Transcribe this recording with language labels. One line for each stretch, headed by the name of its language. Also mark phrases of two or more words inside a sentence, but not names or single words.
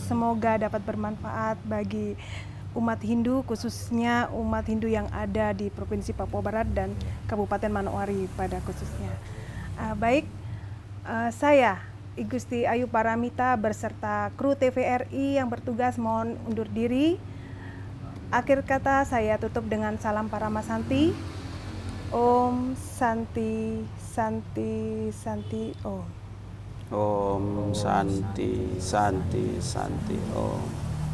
Indonesian: Semoga dapat bermanfaat bagi umat Hindu, khususnya umat Hindu yang ada di Provinsi Papua Barat dan Kabupaten Manokwari pada khususnya. Baik, saya Igusti Ayu Paramita beserta kru TVRI yang bertugas mohon undur diri. Akhir kata saya tutup dengan salam Paramasanti.
Sanskrit: Om Santi Santi Santi Om. Om Santi Santi Santi Om.